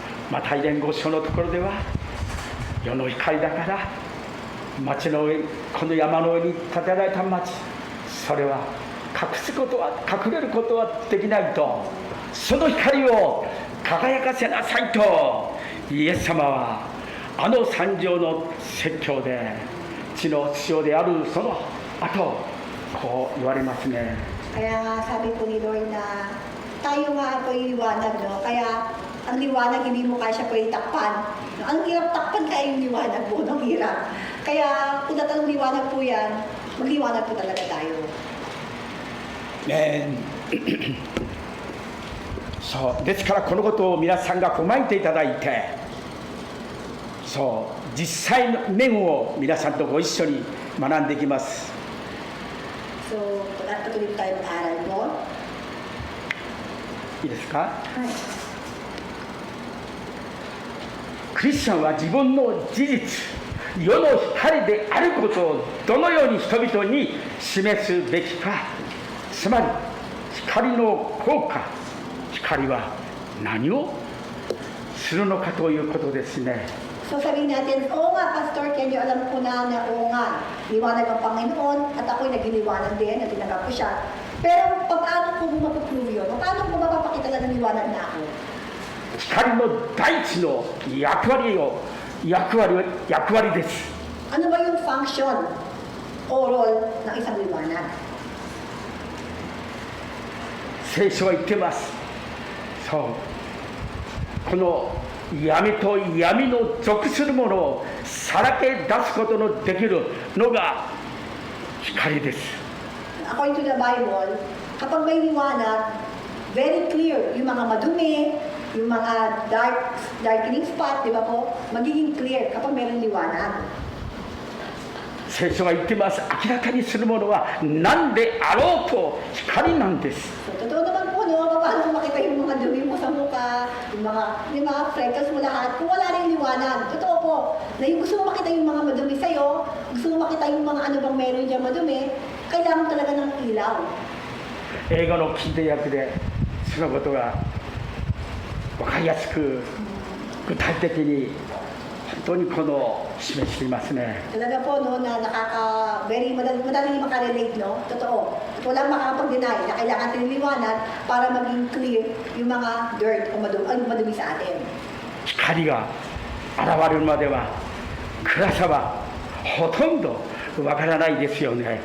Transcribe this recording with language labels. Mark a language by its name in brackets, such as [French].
[Japanese] マタイ伝5章のところでは世の光だから町の上この山の上に建てられた町それは隠れることはできないとその光を輝かせなさいとイエス様はあの三条の説教で地の塩であるその後こう言われますね。 [Filipino] Kaya nga sabi po ni Lord na tayo nga po yung liwanag, no? Kaya ang liwanag hindi mo kaya siya po itakpan. Ang hirap takpan kaya yung liwanag po, ang hirap. Kaya kung tatanong liwanag po yan, magliwanag po talaga tayo. [Japanese] そうですからこのことを皆さんが踏まえていただいてそう実際の面を皆さんとご一緒に学んでいきます。 [Filipino] So, patuloy po tayo mag-aral po. [Japanese] いいですか？ Hi. クリスチャンは自分の事実世の光であることをどのように人々に示すべきかつまり光の効果光は何をするのかということですね。 [Filipino] So sabihin natin, oo nga Pastor Kenny, alam ko na oo nga, liwanag ang Panginoon at ako'y nagliliwanag din at tinanggap ko siya. Pero paano ko mapuprove yun? Paano ko mapapakita lang ng liwanag na ako? [Japanese] 光の第一の役割です。 [Filipino] Ano ba yung function o role ng isang liwanag? [Japanese] 聖書は言ってます。そうこの闇と闇の属するものをさらけ出すことのできるのが光です。 [Filipino] According to the Bible, kapag may liwanag, very clear yung mga madumi, yung mga darkening spot, di ba po? Magiging clear kapag mayroong liwanag. [Japanese] 聖書が言ってます。明らかにするものは何であろうと光なんです。 [Filipino] So, totoo naman po, no? Paano mo makita yung mga dumi mo sa mukha, yung mga freckles mo lahat, kung wala rin liwanag. Totoo po, na yung gusto mo makita yung mga madumi sa'yo, gusto mo makita yung mga ano bang meron dyan madumi, kailangan talaga ng ilaw. [Japanese] 英語の近代訳でそのことが分かりやすく具体的に本当にこの示していますね。 [Filipino] Talaga po, no, na very madali makarelate, no? Totoo. At walang makakapag-deny na kailangan natin ng liwanag para maging clear yung mga dirt o madumi sa atin. [Japanese] 光が現れるまでは暗さはほとんどわからないですよね。